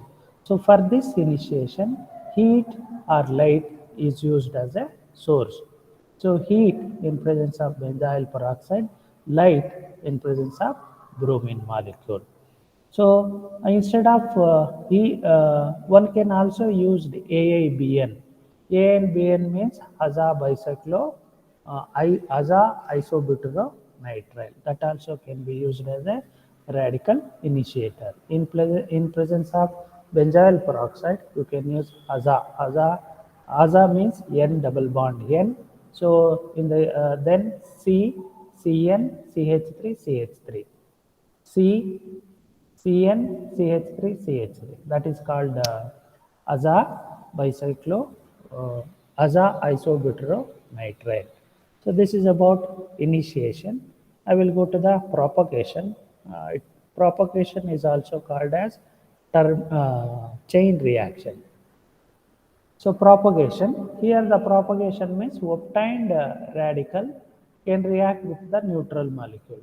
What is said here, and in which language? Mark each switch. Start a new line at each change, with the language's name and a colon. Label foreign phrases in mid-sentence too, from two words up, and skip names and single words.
English: So for this initiation, heat or light is used as a source. So heat in presence of benzoyl peroxide, light in presence of bromine molecule. So instead of one can also use the AIBN. AIBN means aza bicyclo, aza isobutyronitride. That also can be used as a radical initiator. In presence of benzoyl peroxide, you can use aza. Aza means N double bond N. So in the then CN CH3 CH3. C CN CH3 CH3. That is called aza bicyclo aza isobutyronitride. So this is about initiation. I will go to the propagation. Propagation is also called as chain reaction. So propagation, here the propagation means obtained radical can react with the neutral molecule.